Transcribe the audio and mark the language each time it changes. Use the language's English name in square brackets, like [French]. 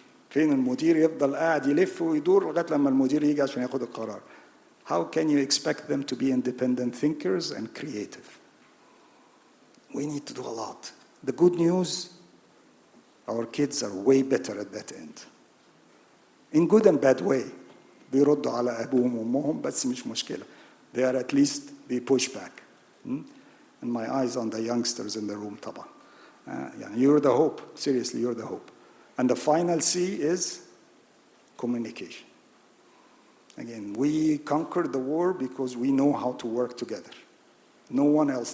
[Arabic] فين المدير يفضل قاعد يلف ويدور لغاية لما المدير يجي عشان ياخد القرار. [English] How can you expect them to be independent thinkers and creative? We need to do a lot. The good news, our kids are way better at that end. In good and bad way. [Arabic] بيردوا على أبوهم وأمهم بس مش مشكلة. [English] They are at least, they push back. And my eyes on the youngsters in the room طبعا. You're the hope. Seriously, you're the hope. And the final C is communication. Again, we conquered the war because we know how to work together. No one else.